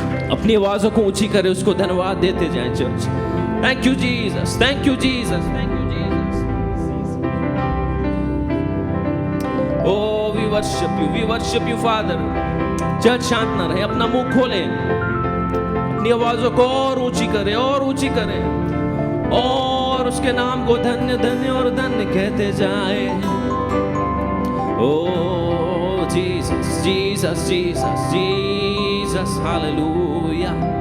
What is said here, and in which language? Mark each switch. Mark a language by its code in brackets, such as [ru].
[hi] अपनी आवाजों को ऊंची करें, उसको धन्यवाद देते जाएं church. [en] Thank you Jesus, thank you Jesus, thank you Jesus. Oh, we worship you, Father. [hi] Church शांत ना रहे, अपना मुंह खोलें, अपनी आवाजों को और ऊंची करें, और ऊंची करें, और उसके नाम को धन्य धन्य और धन्य कहते जाएं। [en] Oh, Jesus, Jesus, Jesus, Jesus, hallelujah.